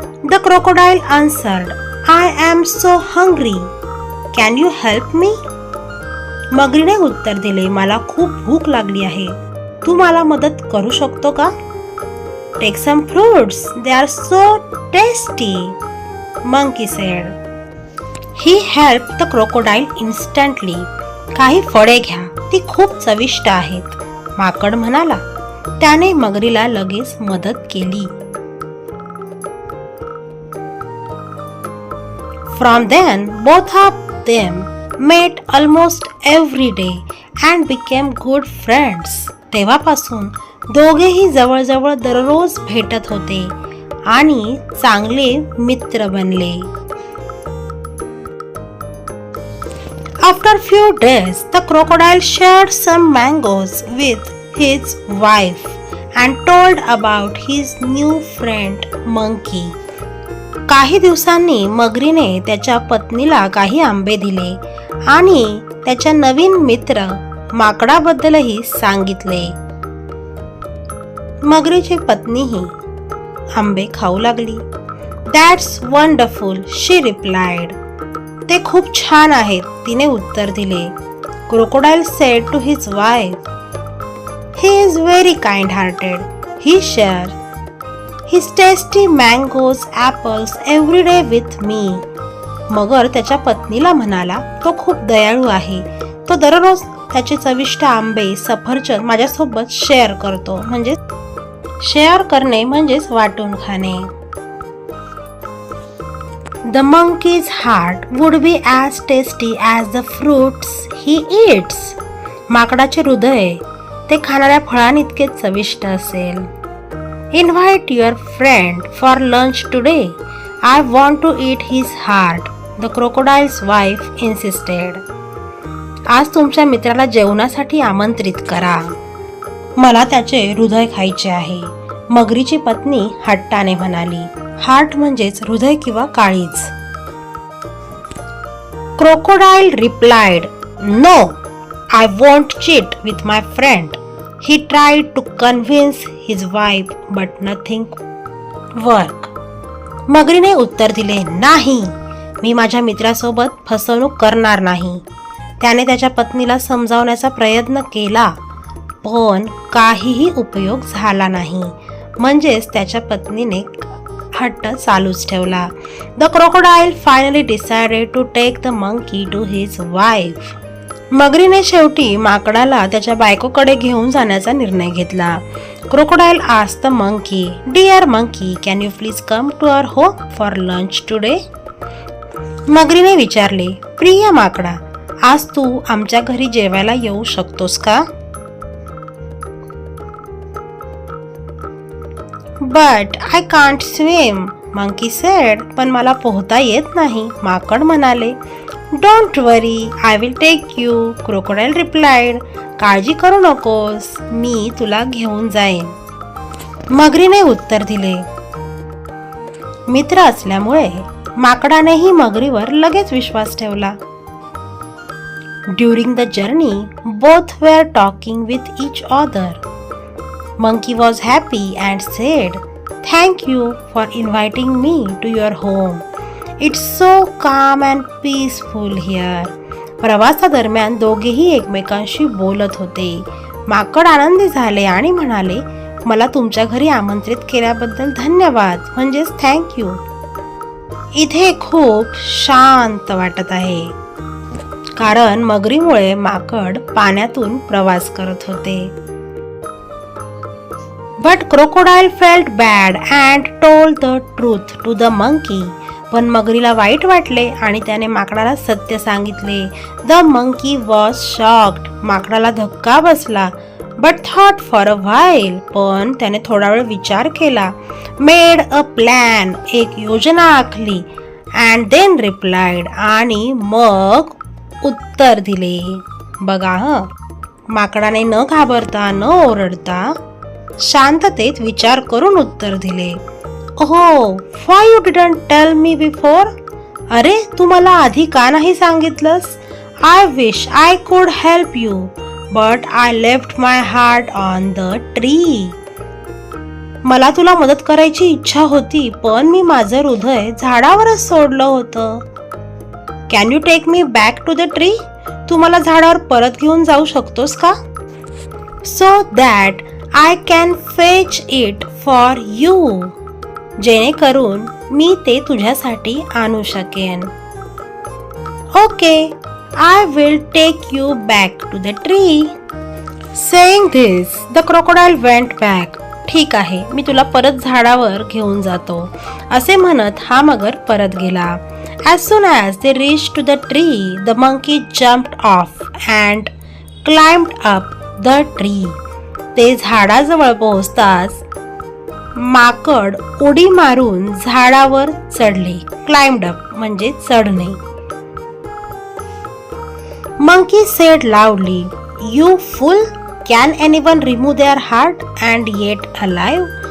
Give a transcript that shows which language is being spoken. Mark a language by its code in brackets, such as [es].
[en] The crocodile answered, I am so hungry. Can you help me? [mr] मगरीने उत्तर दिले, मला खूप भूक लागली आहे, तू मला मदत करू शकतो का? [en] Take some fruits, they are so tasty, monkey said. He helped the crocodile instantly. [mr] काही फळे घ्या, ती खूप चविष्ट आहेत, माकड म्हणाला. त्याने मगरीला लगेच मदत केली. [en] From then, both of them met almost every day and became good friends. [mr] तेव्हापासून दोघेही जवळजवळ दररोज भेटत होते आणि चांगले मित्र बनले. [en] After few days, the crocodile shared some mangoes with his wife and told about his new friend monkey. [mr] काही दिवसांनी मगरीने त्याच्या पत्नीला काही आंबे दिले आणि त्याच्या नवीन मित्र माकडाबद्दलही सांगितले. मगरीची पत्नीही आंबे खाऊ लागली. [en] That's wonderful, she replied. [mr] ते खूप छान आहेत, तिने उत्तर दिले. [en] Crocodile said to his wife, he is very kind-hearted. He shares his tasty mangoes, apples every day with me. [mr] मगर त्याच्या पत्नीला म्हणाला, तो खूप दयाळू आहे. तो दररोज त्याचे चविष्ट आंबे, सफरचंद माझ्यासोबत शेअर करतो. म्हणजे शेअर करणे म्हणजेच वाटून खाणे. [en] The monkey's heart would be as tasty as the fruits he eats. [mr] माकडाचे हृदय ते खाणाऱ्या फळांइतके चविष्ट असेल. [en] Invite your friend for lunch today. I want to eat his heart, the crocodile's wife insisted. [mr] आज तुमच्या मित्राला जेवणासाठी आमंत्रित करा. मला त्याचे हृदय खायचे आहे, मगरीची पत्नी हट्टाने म्हणाली. हार्ट म्हणजेच हृदय किंवा काळीज. [en] Crocodile replied, No, I won't cheat with my friend. He tried to convince his wife, but nothing worked. [mr] मगरीने उत्तर दिले, नाही, मी माझ्या मित्रासोबत फसवणूक करणार नाही. त्याने त्याच्या पत्नीला समजावण्याचा प्रयत्न केला, पण काहीही उपयोग झाला नाही. म्हणजेच त्याच्या पत्नीने हट्ट चालूच ठेवला. [en] The crocodile finally decided to take the monkey to his wife. [mr] मगरीने शेवटी माकडाला त्याच्या बायकोकडे घेऊन जाण्याचा निर्णय घेतला. [en] Crocodile asked the monkey, Dear monkey, can you please come to our home for lunch today? [mr] मगरीने विचारले, प्रिय माकडा, आज तू आमच्या घरी जेवायला येऊ शकतोस का? [en] But I can't swim, monkey said. [mr] पण मला पोहता येत नाही, माकड म्हणाले. [en] Don't worry, I will take you, crocodile replied. [mr] काळजी करू नकोस, मी तुला घेऊन जाईन. मगरीने उत्तर दिले. मित्र असल्यामुळे माकडानेही मगरीवर लगेच विश्वास ठेवला. [en] During the journey, both were talking with each other. Monkey was happy and said, Thank you for inviting me to your home. It's so calm and peaceful here. [mr] प्रवासादरम्यान दोघेही एकमेकांशी बोलत होते. माकड आनंदी झाले आणि म्हणाले, मला तुमच्या घरी आमंत्रित केल्याबद्दल धन्यवाद, म्हणजेच थँक्यू. इथे खूप शांत वाटत आहे, कारण मगरीमुळे माकड पाण्यातून प्रवास करत होते. [en] But crocodile felt bad and told the truth to the monkey. [mr] पण मगरीला वाईट वाटले आणि त्याने माकडाला सत्य सांगितले. [en] The monkey was shocked. [mr] माकडाला धक्का बसला. [en] But thought for a while. [mr] पण त्याने थोडा वेळ विचार केला. [en] Made a plan. [mr] एक योजना आखली. [en] And then replied. [mr] आणि मग उत्तर दिले. बघा माकडाने न घाबरता न ओरडता शांततेत विचार करून उत्तर दिले. [en] Oh, why you didn't tell me before? [mr] अरे, तू मला आधी का नाही सांगितलंस? [en] I wish I could help you, but I left my heart on the tree. [mr] मला तुला मदत करायची इच्छा होती, पण मी माझं हृदय झाडावरच सोडलं होतं. [en] Can you take me back to the tree? [mr] तू मला झाडावर परत घेऊन जाऊ शकतोस का? [en] So that I can fetch it for you. [mr] जेणेकरून मी ते तुझ्यासाठी आणू शकेन. [en] Okay, I will take you back to the tree. Saying this, the crocodile went back. [mr] ठीक आहे, मी तुला परत झाडावर घेऊन जातो, असे म्हणत हा मगर परत गेला. [en] As soon as they reached to the tree, the monkey jumped off and climbed up the tree. [mr] ते झाडाजवळ पोहोचताच माकड उडी मारून झाडावर चढले. [en] climbed up [mr] म्हणजे चढणे. [en] Monkey said loudly, "You fool! Can anyone remove their heart and yet alive?"